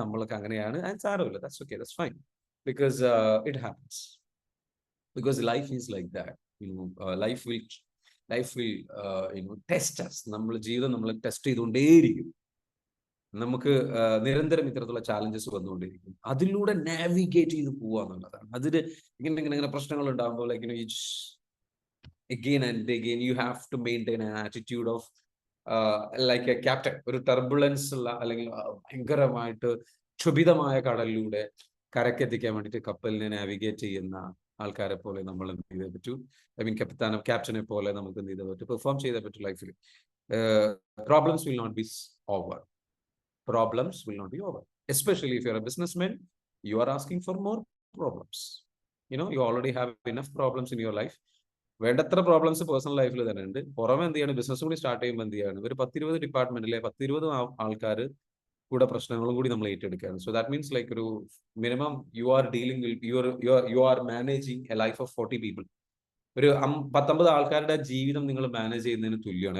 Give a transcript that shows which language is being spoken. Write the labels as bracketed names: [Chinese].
[English] നമ്മൾക്ക് അങ്ങനെയാണ്, ആൻഡ് സാരമില്ല, that's okay, that's fine. Because it happens. Because life is like that. Life will test us. [Malayalam] ജീവിതം നമ്മൾ test ചെയ്തുകൊണ്ടേയിരിക്കും. നമുക്ക് നിരന്തരം ഇത്തരത്തിലുള്ള ചാലഞ്ചസ് വന്നുകൊണ്ടിരിക്കും. അതിലൂടെ നാവിഗേറ്റ് ചെയ്ത് പോവുക എന്നുള്ളതാണ്. അതിന് ഇങ്ങനെ പ്രശ്നങ്ങൾ ഉണ്ടാകുമ്പോൾ [English] again and again you have to maintain an attitude of like a captain. [Malayalam] ഒരു ടർബുലൻസ് ഉള്ള അല്ലെങ്കിൽ ഭയങ്കരമായിട്ട് ക്ഷുഭിതമായ കടലിലൂടെ കരക്കെത്തിക്കാൻ വേണ്ടിയിട്ട് കപ്പലിനെ നാവിഗേറ്റ് ചെയ്യുന്ന ആൾക്കാരെ പോലെ നമ്മൾ എന്ത് ചെയ്തേ പറ്റൂ. ക്യാപ്റ്റനെ പോലെ നമുക്ക് എന്ത് ചെയ്തേ പറ്റൂ, പെർഫോം ചെയ്തേ പറ്റൂ ലൈഫിൽ. [English] Problems will not be over. Problems will not be over. Especially if you're a businessman, you are asking for more problems. You already have enough problems in your life. [Malayalam] വേണ്ടത്ര പ്രോബ്ലംസ് പേഴ്സണൽ ലൈഫിൽ തന്നെ ഉണ്ട്. പുറമെ എന്ത് ചെയ്യാണ്, business കൂടി start ചെയ്യുമ്പോൾ എന്ത് ചെയ്യാണ്, ഒരു 10-20 ഡിപ്പാർട്ട്മെന്റിലെ 10-20 ആൾക്കാർ കൂടെ പ്രശ്നങ്ങളും കൂടി നമ്മൾ ഏറ്റെടുക്കുകയാണ്. [English] So that means like ഒരു minimum you are dealing you are managing a life of 40 people. [Malayalam] ഒരു 19 ആൾക്കാരുടെ ജീവിതം നിങ്ങൾ മാനേജ് ചെയ്യുന്നതിന് തുല്യമാണ്.